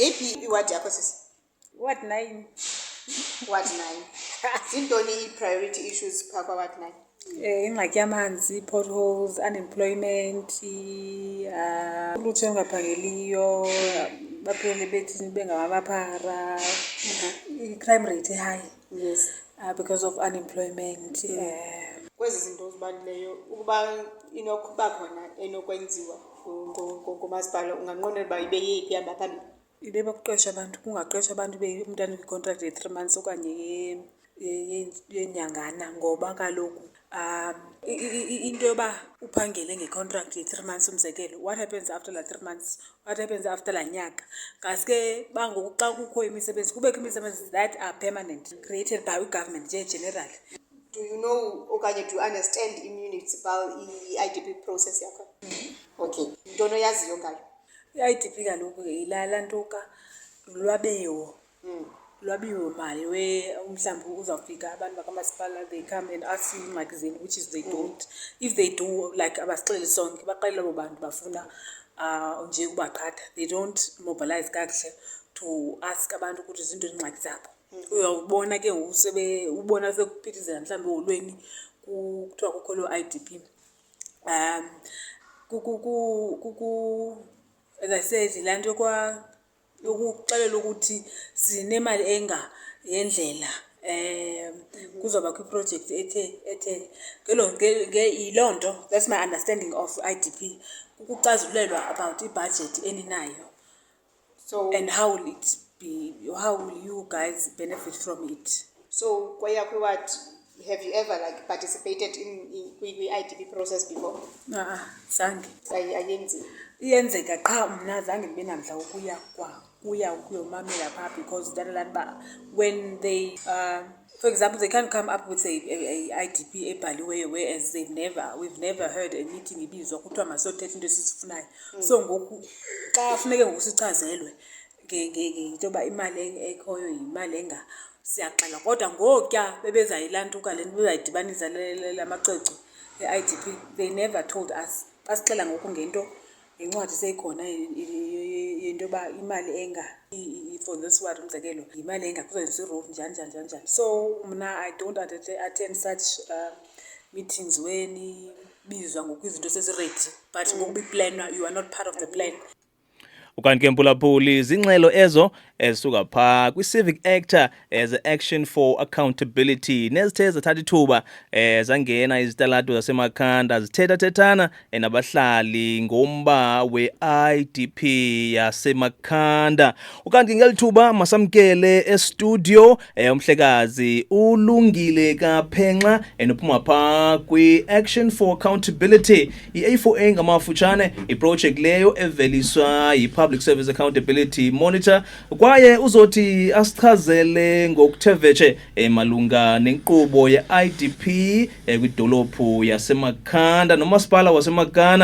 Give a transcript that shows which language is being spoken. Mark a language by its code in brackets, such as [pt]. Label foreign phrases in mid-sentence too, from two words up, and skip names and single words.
[xh] Yeyiphi iward yakho sisi? [en] Ward 9. [xh] Ward zintoni ii-priority issues phaa kwabantu nayo? Ingxaki yamanzi, [en] potholes, unemployment, [xh] ulutsha olungaphangeliyo, baphele bethi bengamaphara, [en] i-crime rate high. Yes. Because of unemployment. [xh] Kwezi zinto zibaluleyo ukuba inokuba khona enokwenziwa ngumasipala unganqwenela uba ibe yeyiphi ihamba phambili? Ibe bakuqesha abantu, kungaqesha abantu umntu anekwi-contract ye-3 months okanye yenyangana, ngoba kaloku into yoba uphangele nge-contract ye-3 months umzekelo, [en] what happens after la 3 months, what happens after la nyaka? [xh] Ngaske bangoku xa kukho imisebenzi kubekho imisebenzi [en] that are permanent, created by [xh] i-government nje general. [en] Do you know okanye do you understand i-municipal i-IDP process yakho? [xh] Okay, ntoni oyaziyo ngayo? I-IDP kaloku yilaa ntoka lwabiwo mali mhlawumbi uzawufika abantu bakamasipala, [en] they come and ask you [xh] ingxaki zenu, [en] which is they don't. If they do, like [xh] abasixeleli sonke, baxelela abo bantu bafuna nje ubaqhatha, [en] they don't mobilize kakuhle to ask [xh] abantu ukuthi zinto ingxaki zabo. Uyawubona ke ubona sekuphithizela mhlawumbi eholweni kuthiwa kukho loo IDP. [en] As I said, [xh] laa nto yokuxelela ukuthi sinemali yendlela, kuzoba kwiproject ethe yiloo nto, [en] that's my understanding of IDP, ukucazulelwa about [xh] ibudget eninayo. [en] So and how will it be, how will you guys benefit from it? So kweyakho what, have you ever like participated in IDP process before? [xh] Zange. Ayenziwa. Iyenzeka qha mna zange ndibe namdla ukuyomamela phaa, [en] because when they for example, they can't come up with a IDP ebhaliweyo, whereas we've never heard a meeting [xh] ibizwa kuthiwa masothetha into esizifunayo. So ngoku xa funeke ngoku sichazelwe ngento yoba imali ekhoyo yimali siyaxela, kodwa ngokuya bebezayilantuka le nto bezayidibanisa lamaceco e-IDP, [en] they never told us. [xh] Basixela ngoku ngento incwadi seyikhona into yoba imali [en] for this one [xh] umzekelo yimali kuzenzisa i-road njani. [en] So mna I don't attend such meetings when [xh] bizwa ngoku izinto seziredi, [en] but [xh] ngokuba iplanwa, [en] you are not part of the plan. [xh] Ukanti ke mphulaphuli zingxelo ezo ezisuka phaa kwi-Civic Action as Action for Accountability nezithe zathatha ithuba zangena izitalato zasemakhanda zithethathethana nabahlali ngomba we-IDP yasemakhanda. Ukanti ngeli thuba masamkele estudio umhlekazi uLungile Penxa enophuma phaa kwi-Action for Accountability, i-A4A ngamafutshane, iproject leyo eveliswa yi-Public Service Accountability Monitor, kwaye uzothi asichazele ngokuthe vetshe malunga nenkqubo ye-IDP kwidolophu yasemakhanda nomasipala waseMakana.